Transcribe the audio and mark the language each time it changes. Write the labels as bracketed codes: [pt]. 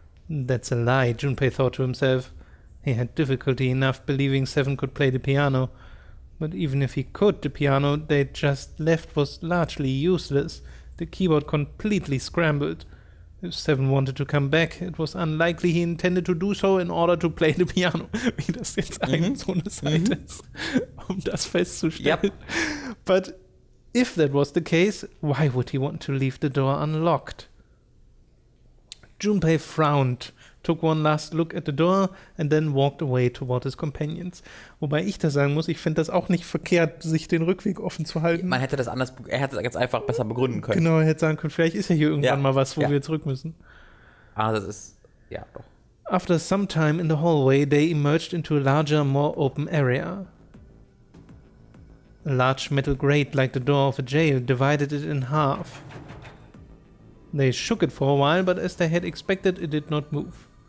[en] That's a lie, Junpei thought to himself. He had difficulty enough believing 7 could play the piano. But even if he could, the piano they'd just left was largely useless, the keyboard completely scrambled. If 7 wanted to come back, it was unlikely he intended to do so in order to play the piano. [de] Wie das jetzt eigentlich so eine Seite ist, das festzustellen. [en] Yep. But if that was the case, why would he want to leave the door unlocked? Junpei frowned, took one last look at the door and then walked away toward his companions. [de] Wobei ich da sagen muss, ich finde das auch nicht verkehrt, sich den Rückweg offen zu halten. Man hätte das anders, er hätte das ganz einfach besser begründen können. Genau, er hätte sagen können, vielleicht ist ja hier irgendwann mal was, wo wir zurück müssen. Das ist, ja, doch. [en] After some time in the hallway, they emerged into a larger, more open area. A large metal grate, like the door of a jail, divided it in half. They shook it for a while, but as they had expected, it did not move.